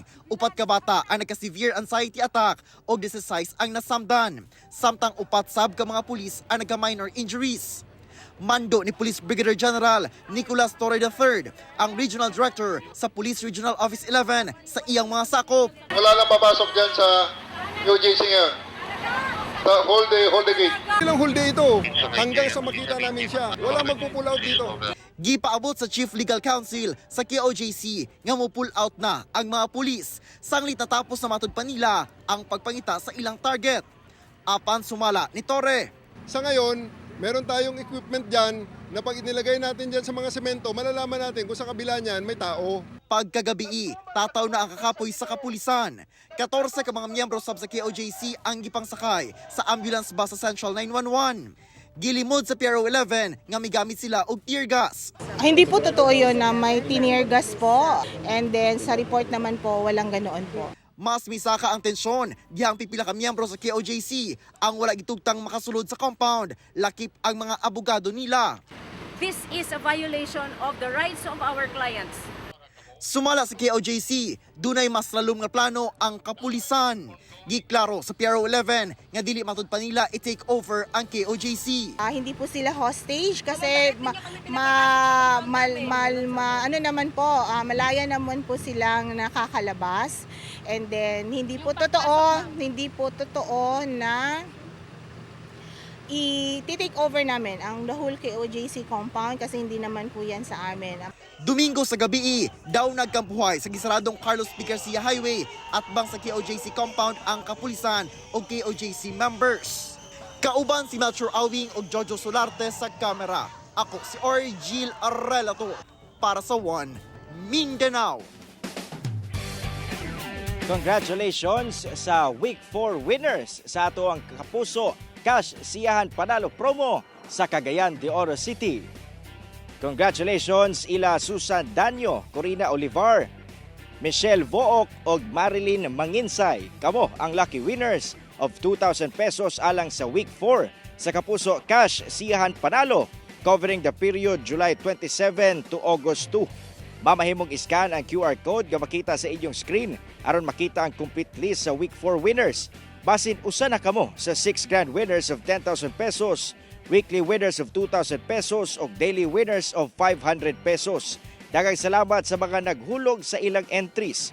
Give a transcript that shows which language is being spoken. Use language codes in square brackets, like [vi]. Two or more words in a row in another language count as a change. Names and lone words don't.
[ceb] Upat ka bata ang nagka- [en] severe anxiety attack [ceb] o 16 ang nasamdan. Samtang upat sab ka mga pulis ang nagka- [en] minor injuries. [ceb] Mando ni Police Brigadier General Nicolas Torre III, ang Regional Director sa Police Regional Office 11 sa iyang mga sakop. [tl] Wala lang papasok dyan sa UJC ngayon. [en] Hold the gate. [tl] Ilang [en] whole day [tl] ito hanggang sa makita namin siya. Wala magpo-pull out dito. [ceb] Gipaabot sa Chief Legal Counsel sa KOJC nga mo [en] pull out [ceb] na ang mga pulis. Sanglit natapos na matud pa nila ang pagpangita sa ilang target. Apan sumala ni Torre. [tl] Sa ngayon, meron tayong equipment dyan na pag inilagay natin dyan sa mga semento, malalaman natin kung sa kabila niyan may tao. [ceb] Pagkagabi, tataw na ang kakapoy sa kapulisan. 14 ka mga miyembro sab sa KOJC ang gipangsakay sa ambulance bus sa Central 911. Gilimod sa PRO 11 nga migamit sila og tear gas. [tl] Hindi po totoo yun na may tear gas po. [en] And then [tl] sa report naman po, walang ganoon po. [ceb] Mas misaka ang tensyon, dihang pipila ka miyembro sa KOJC ang wala gitugtang makasulod sa compound, lakip ang mga abogado nila. [en] This is a violation of the rights of our clients. [ceb] Sumala sa KOJC, dunay mas lalom nga plano ang kapulisan. Giklaro sa PRO 11 nga dili matud pa nila i- [en] take over [ceb] ang KOJC. [tl] Hindi po sila hostage kasi malaya naman po silang nakakalabas. [en] And then [tl] hindi po totoo na i- [en] take over [tl] namin ang [en] the whole KOJC compound [tl] kasi hindi naman po yan sa amin. [ceb] Domingo sa gabi, daw nagkampuhay sa gisaradong Carlos P. Garcia Highway at bang sa KOJC compound ang kapulisan o KOJC members. Kauban si Melchor Awing o Jojo Solarte sa kamera. Ako si Orgil Arrelato para sa One Mindanao. Congratulations sa Week 4 winners sa ato ang kapuso Cash Siyahan Panalo promo sa Cagayan de Oro City. Congratulations ila Susan Danyo, Corina Olivar, Michelle Vook ug Marilyn Manginsay. Kamo ang [en] lucky winners of 2,000 pesos [ceb] alang sa Week 4 sa kapuso Cash Siyahan Panalo [en] covering the period July 27 to August 2. [ceb] Mamahimong iskan ang QR code nga makita sa inyong screen aron makita ang [en] complete list [ceb] sa Week 4 winners. Basin usa na kamo sa 6 [en] grand winners of 10,000 pesos, weekly winners of 2,000 pesos [ceb] ug [en] daily winners of 500 pesos. [ceb] Daghang salamat sa mga naghulog sa ilang entries.